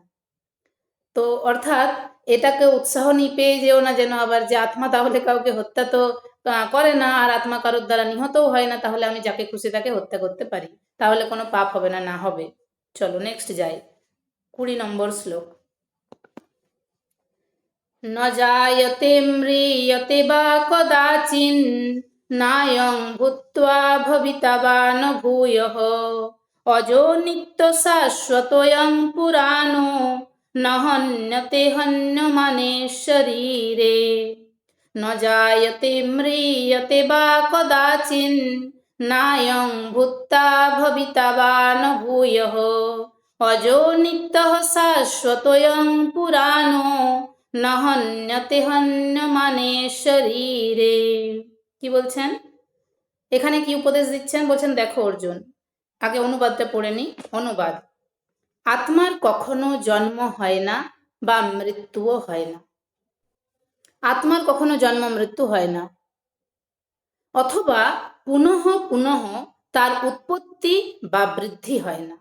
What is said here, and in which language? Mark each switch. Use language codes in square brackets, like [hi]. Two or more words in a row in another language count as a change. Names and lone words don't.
[bn] তো অর্থাৎ এটাকে উৎসাহ নিয়ে পেয়ে যেও না যেন আবার যে আত্মা তাহলে কাউকে হত্যা তো করে না, আর আত্মা কারোর দ্বারা নিহতও হয় না, তাহলে আমি যাকে খুশি তাকে হত্যা করতে পারি, তাহলে কোনো পাপ হবে না, না হবে। চলো নেক্সট যাই, 20 নম্বর শ্লোক। [sa] ন জায়তে ম্রিয়তে বা কদাচিন নায়ং ভূত্বা ভবিতা বা ন ভূয়ঃ অজো নিত্য শাশ্বতোয়ং পুরাণো ন হন্যতে হন্যমানে শরীরে। ন জায়তে ম্রিয়তে বা কদাচিন নায়ং ভূত্বা ভবিতা বা ন ভূয়ঃ অজো নিত্যঃ শাশ্বতোয়ং পুরাণো ন হন্যতে হন্যমানে শরীরে। [bn] কি বলছেন এখানে, কি উপদেশ দিচ্ছেন? বলছেন দেখো অর্জুন, আগে অনুবাদটা পড়ে নি। অনুবাদ: আত্মার কখনো জন্ম হয় না বা মৃত্যুও হয় না। আত্মার কখনো জন্ম মৃত্যু হয় না, অথবা পুনঃ পুনঃ তার উৎপত্তি বা বৃদ্ধি হয় না।